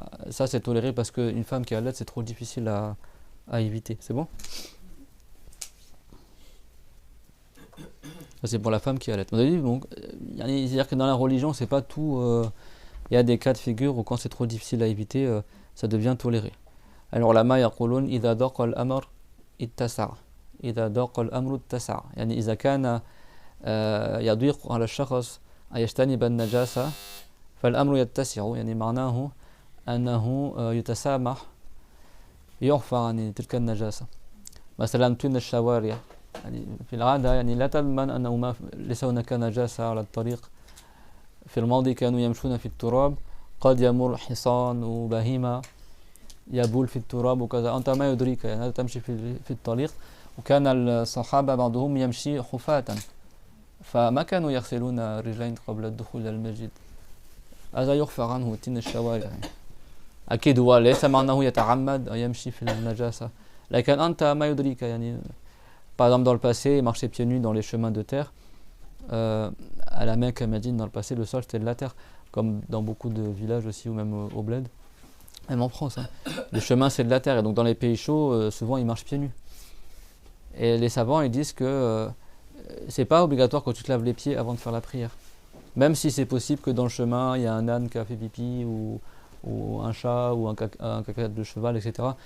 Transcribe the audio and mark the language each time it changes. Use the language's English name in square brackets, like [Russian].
[French] Ça c'est toléré parce qu'une femme qui allaite c'est trop difficile à éviter. C'est bon? Ça c'est pour la femme qui allaite. Bon, c'est-à-dire que dans la religion c'est pas tout. Il y a des cas de figure où quand c'est trop difficile à éviter, ça devient toléré. Alors [Arabic] la maïa yaqulun idha daqa al-amr ittasa'. إذا ضاق الأمر اتسع يعني إذا كان يضيق على الشخص أن يجتنب النجاسة فالأمر يتسع يعني معناه أنه يتسامح يعفى عن تلك النجاسة مثلا طين الشوارع يعني في العادة يعني لا تضمن أنه ليس هناك نجاسة على الطريق في الماضي كانوا يمشون في التراب قد يمر حصان وبهيمة يبول في التراب وكذا أنت ما يدريك يعني تمشي في الطريق وكان الصحابة بعضهم يمشي حفاة فما كانوا يغسلون الرجلين قبل الدخول إلى المسجد هذا يغفر عنه تين الشوارع أكيد هو ليس معناه يتعمد أن يمشي في النجاسة لكن أنت ما يدريك يعني [French] par exemple dans le passé il marchait pieds nus dans les chemins de terre à la Mecque à Médine dans le passé le sol c'était de la terre comme dans beaucoup de villages aussi ou même au bled même en France hein. Le chemin c'est de la terre et donc dans les pays chauds souvent ils marchent pieds nus. Et les savants ils disent que c'est pas obligatoire que tu te laves les pieds avant de faire la prière. Même si c'est possible que dans le chemin, il y a un âne qui a fait pipi ou un chat ou un caca de cheval, etc.